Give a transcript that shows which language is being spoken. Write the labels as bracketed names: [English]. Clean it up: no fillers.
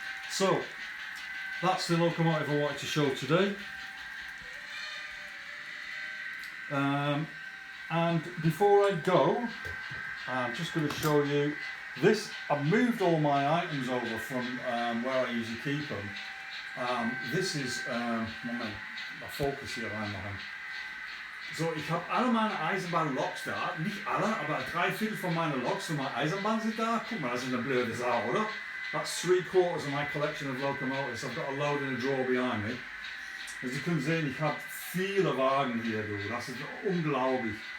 [English] So, that's the locomotive I wanted to show today. And before I go, I'm just going to show you this. I've moved all my items over from where I usually keep them. This is, [German] Moment, mal Fokus hier reinmachen. So, ich habe alle meine Eisenbahnloks da, nicht alle, aber 3/4 von meinen Loks von meiner Eisenbahn sind da. Guck mal, das ist eine blöde Sau, oder? [English] That's 3/4 of my collection of locomotives. I've got a load in a drawer behind me. As you can see, [German] ich habe viele Wagen hier, du. Das ist unglaublich.